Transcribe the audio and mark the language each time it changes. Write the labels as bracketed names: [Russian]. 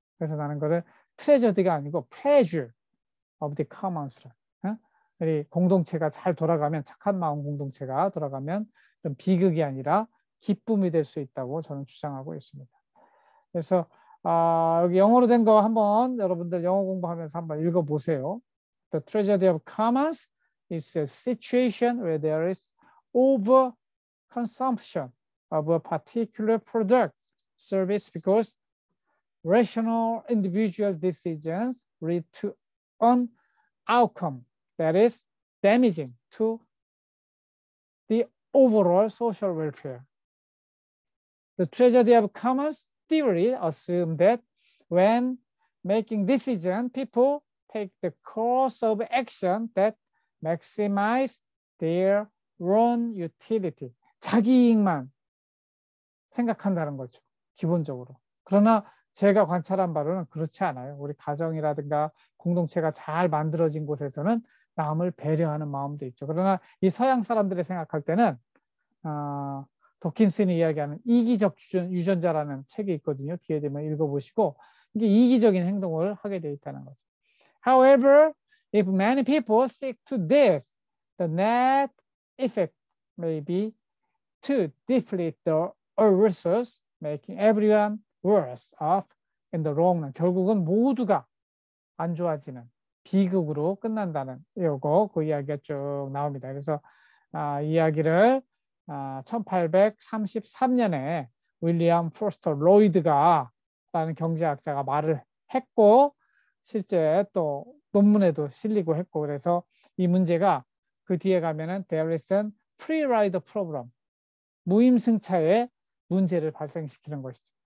[Korean] 그래서 나는 거를 트레저디가 아니고 [English] pleasure of the commons [Korean] 라. 우리 공동체가 잘 돌아가면, 착한 마음 공동체가 돌아가면 좀 비극이 아니라 기쁨이 될 수 있다고 저는 주장하고 있습니다. 그래서 여기 영어로 된 거 한번 여러분들 영어 공부하면서 한번 읽어보세요. [English] The tragedy of commons is a situation where there is overconsumption of a particular product, service because rational individual decisions lead to an outcome that is damaging to the overall social welfare. The tragedy of commons theory assumes that when making decisions, people take the course of action that maximize their own utility. [Korean] 자기 이익만 생각한다는 거죠. 기본적으로. 그러나 제가 관찰한 바로는 그렇지 않아요. 우리 가정이라든가 공동체가 잘 만들어진 곳에서는 남을 배려하는 마음도 있죠. 그러나 이 서양 사람들이 생각할 때는 도킨슨이 이야기하는 이기적 유전자라는 책이 있거든요. 기회 되면 읽어보시고 이게 이기적인 행동을 하게 돼 있다는 거죠. [English] However, if many people stick to this, the net effect may be to deplete the resources, making everyone worse off in the long run. [Korean] 결국은 모두가 안 좋아지는 비극으로 끝난다는 그 이야기가 쭉 나옵니다. 그래서 이야기를 1833년에 윌리엄 포스터 로이드가 라는 경제학자가 말을 했고 실제 또 논문에도 실리고 했고, 그래서 이 문제가 그 뒤에 가면은 [English] there is an free rider problem, [Korean] 무임승차의 문제를 발생시키는 것이죠.